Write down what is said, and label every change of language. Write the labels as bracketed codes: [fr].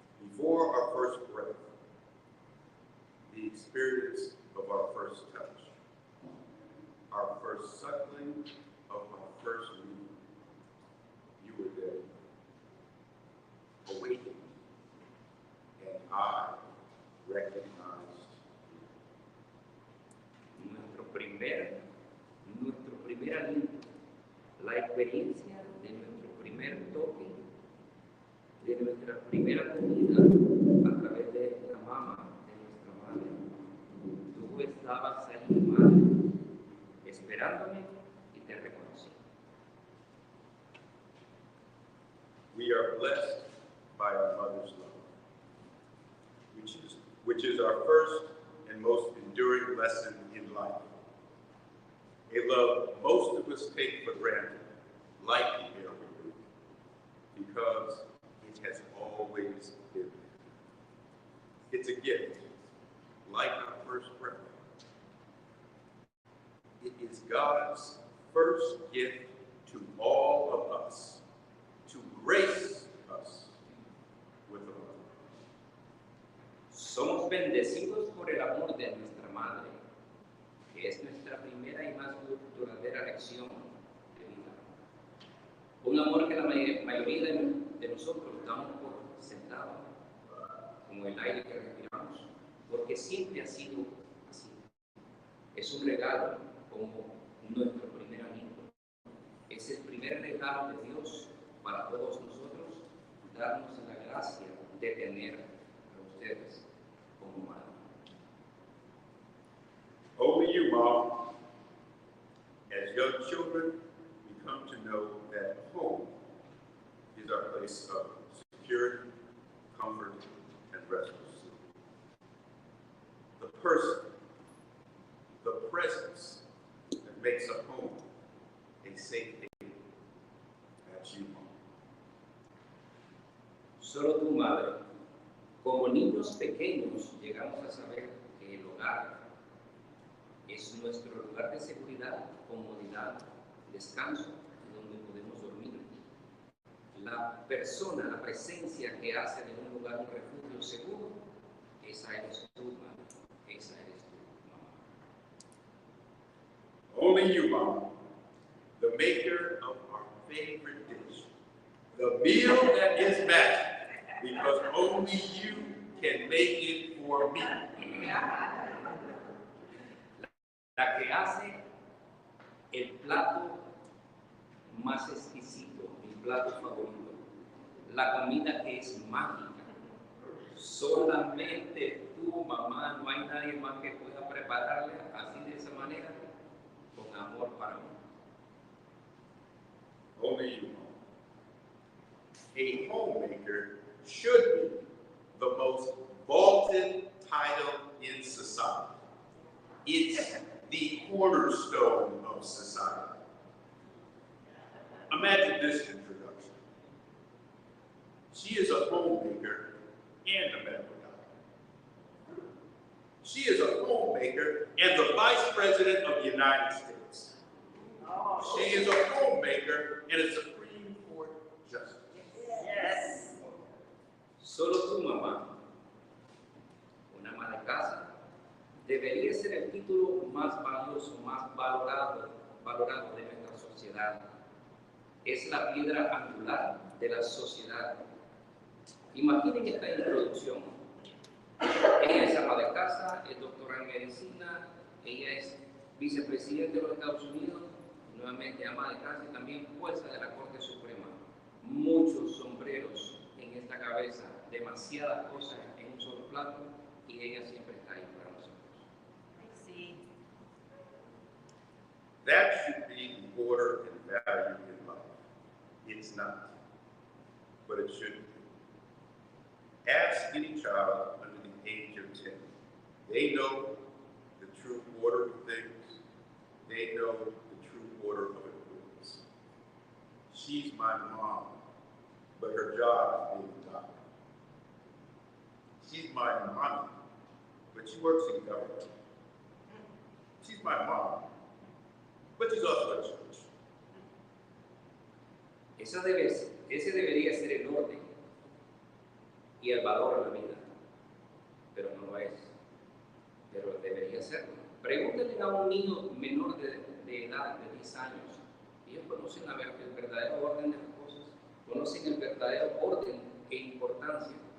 [en] Before our first breath, the experience of our first touch, our first suckling of my first meal, you were there, awakened, and I recognized you. [es] Nuestro primer aliento, la experiencia de nuestro primer toque, de nuestra primera comida a través de la mama de nuestra madre. Tú estabas ahí, madre, esperándome y te reconocí. [en] We are blessed by our mother's love, which is our first and most enduring lesson in life. A love most of us take for granted, like the air we breathe, because it has always been there. It's a gift, like our first breath. It is God's first gift to all of us, to grace us with a love. [es] Somos bendecidos por el amor de nuestra madre, que es nuestra primera y más duradera lección de vida. Un amor que la mayoría de nosotros damos por sentado, como el aire que respiramos, porque siempre ha sido así. Es un regalo como nuestro primer amigo. Es el primer regalo de Dios para todos nosotros, darnos la gracia de tener a ustedes como madre. [en] Only you, Mom, young children, we come to know that home is our place of security, comfort, and restful sleep. The person, the presence that makes a home a safe haven. That's you, home. [es] Solo tu madre. Como niños pequeños llegamos a saber que el hogar es nuestro lugar de seguridad, comodidad, descanso y donde podemos dormir. La persona, la presencia que hace de un lugar un refugio seguro, esa eres tú, madre. Esa eres tú, mamá. [en] Only you, Mama, the maker of our favorite dish, the meal that is magic, because only you can make it for me. [es] La que hace el plato más exquisito, mi plato favorito, la comida que es mágica. Solamente tú, mamá, no hay nadie más que pueda prepararle así de esa manera, con amor para mí. [en] Only you, Mama. A homemaker should be the most vaunted title in society. It's the cornerstone of society. Imagine this introduction. She is a homemaker and a medical doctor. She is a homemaker and the Vice President of the United States. She is a homemaker and a Supreme Court Justice. Yes. [es] Solo tu mamá, una ama de casa, debería ser el título más valioso, más valorado de nuestra sociedad. Es la piedra angular de la sociedad. Imaginen esta introducción. Ella es ama de casa, es doctora en medicina, ella es vicepresidente de los Estados Unidos, nuevamente ama de casa y también jueza de la Corte Suprema. Muchos sombreros en esta cabeza, demasiadas cosas en un solo plato y ella siempre está ahí para nosotros. Sí. [en] That should be the order and value in life. It's not, but it should be. Ask any child under the age of 10. They know the true order of things. They know the true order of importance. She's my mom, but her job is being a doctor. She's my mommy, but she works in government. She's my mom, but she's also at church. [es] Ese debería ser el orden y el valor en la vida, pero no lo es, pero debería serlo. Pregúntenle a un niño menor de edad, de 10 años, ellos conocen el verdadero orden de las cosas, conocen el verdadero orden e importancia.